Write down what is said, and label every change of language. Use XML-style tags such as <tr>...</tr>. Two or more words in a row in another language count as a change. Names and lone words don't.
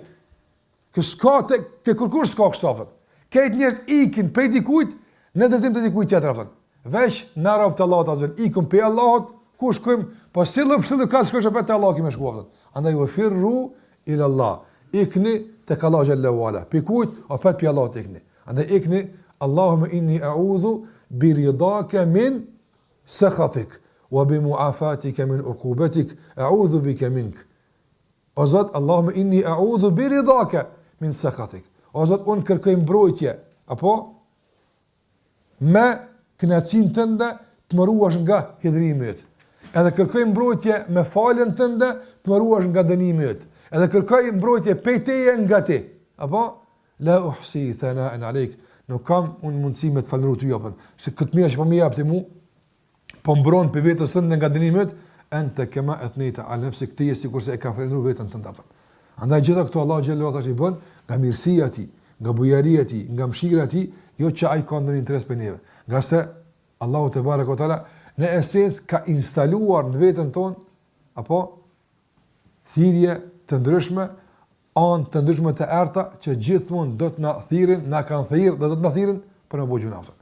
<sq>Që s'ka te kërkush s'ka kështu apo. Këtë njerëz ikin pe dikujt, në drejtim të dikujt tjetër apo. Veç na rob të Allahut azh, ikun pe Allahut, ku shkojm, po sillu ka shkosh pe te Allah që më shkuat.</sq> <ar>Andaj u فروا إلى الله.</ar> <sq>Ikni tek Allah</sq> <ar>جل وعلا.</ar> <sq>Pe kujt apo pe Allahut ikni. Andaj ikni</sq> <ar>اللهم إني أعوذ برضاك من سخطك وبمعافاتك من عقوبتك. أعوذ بك منك.</ar> <sq>O Zot,</sq> <ar>اللهم إني أعوذ برضاك من سخطك.</ar> <sq>O Zot, unë kërkoj mbrojtje, apo me kënaqësinë tënde të më ruash nga hidhrimi yt. Edhe kërkoj mbrojtje me faljen tënde të më ruash nga dënimi yt. Edhe kërkoj mbrojtje pej teje nga ti. Apo</sq> <ar>لا أحصي ثناء عليك.</ar> <sq>Nuk kam unë mundësi me të falënderoj ty apo. Se këtë mirë që po më jap ti mua, po mbron për vetës tënde nga dënimi yt,</sq> <ar>أنت كما أثنيت على نفسك</ar> <sq>ti sikurse e ka falëndruar veten tënde apo. Andaj gjitha këto Allah xhallahu ta i bën nga mirësia e tij, nga bujaria e tij, nga mëshira e tij, jo që ai ka ndonjë interes për neve. Nga se Allahu</sq> <ar>تبارك وتعالى</ar> <sq>në esencë ka instaluar në veten tonë apo thirrje të ndryshme, anë të ndryshme të errta që gjithmonë do të na thirrin, na kanë thirrë, do të na thirrin për në bëjë gjuna.</sq>